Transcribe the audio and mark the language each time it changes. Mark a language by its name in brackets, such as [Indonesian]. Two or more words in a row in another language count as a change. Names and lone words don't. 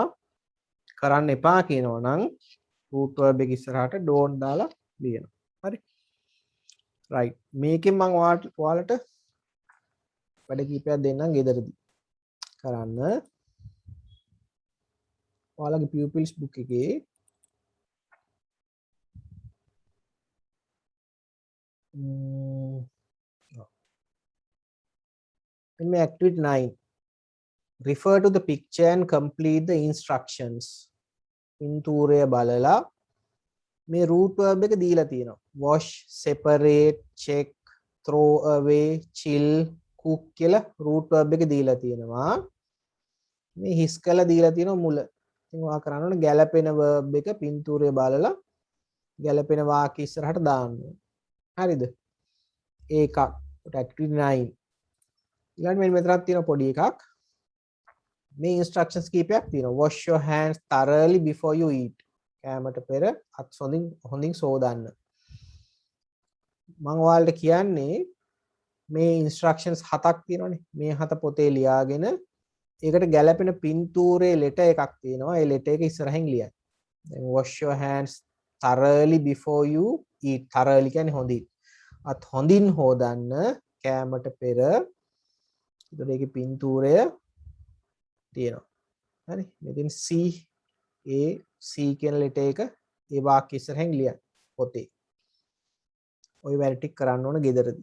[Sinhala] කරන්න එපා කියනවා නම් [English] root verb [Sinhala] එක ඉස්සරහට don't දාලා ලියනවා. හරි? [English] right. [Sinhala] මේකෙන් මම ඔයාලට වැඩ කීපයක් දෙන්නම් ගෙදරදී. කරන්න. ඔයාලගේ [English] pupils book එකේ in activity 9 refer to the picture and complete the instructions. [Sinhala] පින්තූරය බලලා මේ [English] root verb [Sinhala] එක දීලා තියෙනවා. [English] wash, separate, check, throw away, chill, cook [Sinhala] කියලා [English] root verb [Sinhala] එක දීලා තියෙනවා. මේ හිස් කළා දීලා තියෙනවා මුල. ඉතින් ඔයා කරන්න ඕනේ ගැලපෙන verb එක පින්තූරය බලලා ගැලපෙන වාක්‍ය ඉස්සරහට දාන්න ඕනේ. හරිද? ඒකක් activity 9. ඊළඟ මෙතනක් තියෙන පොඩි එකක්. මේ instructions කීපයක් තියෙනවා. [English] wash your hands thoroughly before you eat. [Sinhala] කෑමට පෙර අත් හොඳින් සෝදන්න. මම ඔයාලට කියන්නේ මේ instructions 7ක් තියෙනවානේ. මේ 7 පොතේ ලියාගෙන ඒකට ගැලපෙන පින්තූරයේ letter එකක් තියෙනවා. ඒ letter එක ඉස්සරහින් ලියන්න. [English] දැන් wash your hands thoroughly before you eat. [Sinhala] thoroughly කියන්නේ හොඳින්. අත් හොඳින් හොදන්න කෑමට පෙර. ඒතකොට ඒකේ පින්තූරය තියෙනවා. හරි. මෙතෙන් C කියන letter එක ඒ වාක්‍ය ඉස්සරහින් ලියන්න පොතේ. ওই වැඩ ටික කරන්න ඕන ගෙදරදී.